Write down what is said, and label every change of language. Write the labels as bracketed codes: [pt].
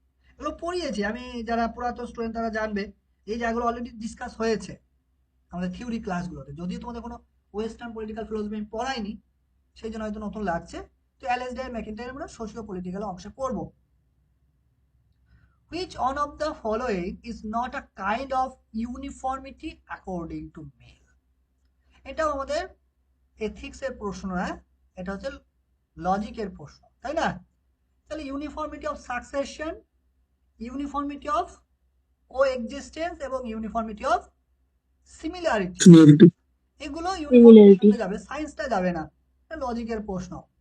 [bn] এগুলো পড়িয়েছি আমি, যারা পুরাতন স্টুডেন্ট তারা জানবে, এই জায়গাগুলো অলরেডি ডিসকাস হয়েছে আমাদের থিওরি ক্লাসগুলোতে, যদিও তোমাদের কোনো ওয়েস্টার্ন পলিটিক্যাল ফিলোসফি আমি পড়াইনি, সেই জন্য হয়তো নতুন লাগছে। তো অ্যালেসডিয়ার ম্যাকইন্টায়ার আমরা সোশিও পলিটিক্যাল অংশে পড়ব। [en] Which one of the following is not a kind of uniformity according to male? [bn] এটাও আমাদের এথিক্স এর প্রশ্ন না, এটা হচ্ছে লজিকের প্রশ্ন, তাই না? তাহলে uniformity of succession, uniformity of coexistence এবং ইউনিফর্মিটি অফ সিমিলারিটি, এগুলো ইউনিফর্মিটি যাবে, সায়েন্সটা যাবে না, লজিকের প্রশ্ন।